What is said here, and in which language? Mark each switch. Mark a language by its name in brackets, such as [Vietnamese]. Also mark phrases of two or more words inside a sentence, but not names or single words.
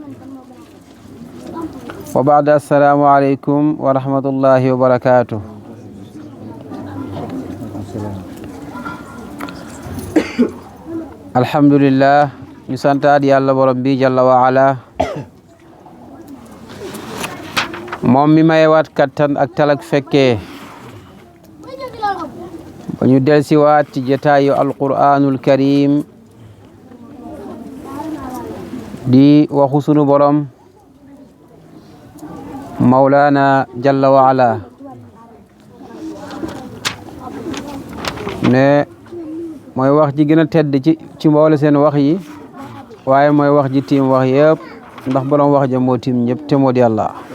[Arabic] وبعد السلام عليكم ورحمة الله وبركاته. الحمد لله [Wolof] نسانتاد يالله بربي جل وعلا moom mi mayewaat kattan ak talak fekkee ñu delsiwaat ci jataayu alquraanul karim di waxu sunu borom Mawlana [Arabic] جل وعلا [Wolof] ne mooy wax ji gën a tedd ci mboole seen wax yi waaye mooy wax ji tiim wax yëpp ndax borom wax ja moo tiim ñëpp te moo di Yàlla.